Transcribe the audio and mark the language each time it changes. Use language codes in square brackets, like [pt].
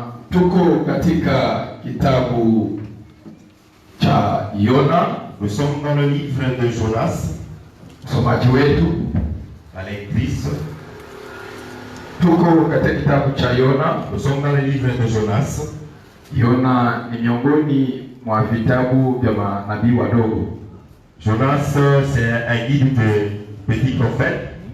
[sw] Tuko katika kitabu cha Yona. [fr] Nous sommes dans le livre de Jonas. [sw] Msomaji wetu [fr] la lectrice. [sw] Tuko katika kitabu cha Yona. [fr] Nous sommes dans le livre de Jonas. [sw] Yona ni miongoni mwa vitabu vya manabii wadogo. [fr] Jonas c'est un guide de petits prophètes.